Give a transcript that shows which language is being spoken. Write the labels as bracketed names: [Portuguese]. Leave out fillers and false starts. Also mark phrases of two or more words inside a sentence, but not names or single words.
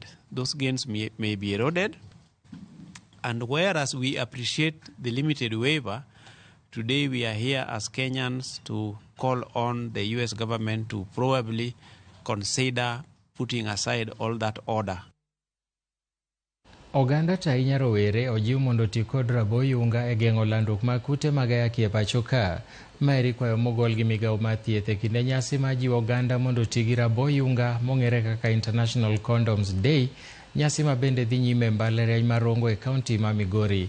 [English] Those gains may be eroded. And whereas we appreciate the limited waiver, today we are here as Kenyans to call on the U.S. government to probably consider putting aside all that order. [Luo (Kenya and Tanzania)] Oganda tainya rowere ojiw mondo ti kod raboyunga e geng'o landruok mag kute mag ayaki e pacho ka. Maeri kwayo mogol gi migawo mar thieth e kinde nyasi ma jiwo oganda mondo ti gi raboyunga mong'ere kaka International Condoms Day, nyasi ma bende dhi nyime e mbalariany mar Rongo e kaunti ma Migori.